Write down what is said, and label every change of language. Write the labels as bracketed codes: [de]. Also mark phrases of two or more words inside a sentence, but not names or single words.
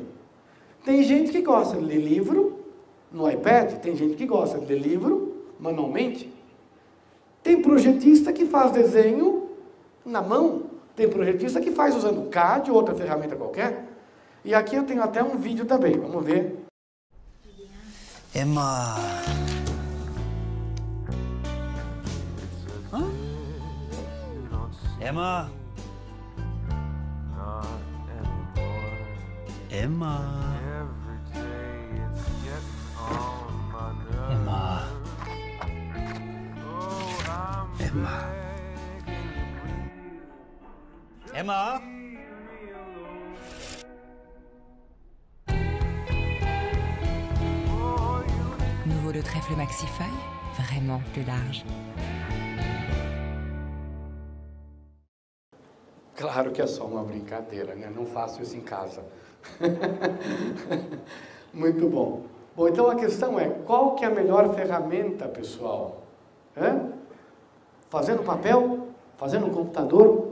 [pt] Tem gente que gosta de ler livro no iPad, tem gente que gosta de ler livro manualmente. Tem projetista que faz desenho na mão, tem projetista que faz usando CAD ou outra ferramenta qualquer. E aqui eu tenho até um vídeo também, vamos ver. Emma. Hã? Emma. Emma. Emma. Emma. Emma. [fr] Nouveau le trèfle maxifeuille, vraiment plus large. [pt] Claro que é só uma brincadeira, né? Não faço isso em casa. Muito bom. Bom, então a questão é, qual que é a melhor ferramenta, pessoal? Fazer no papel? Fazer no computador?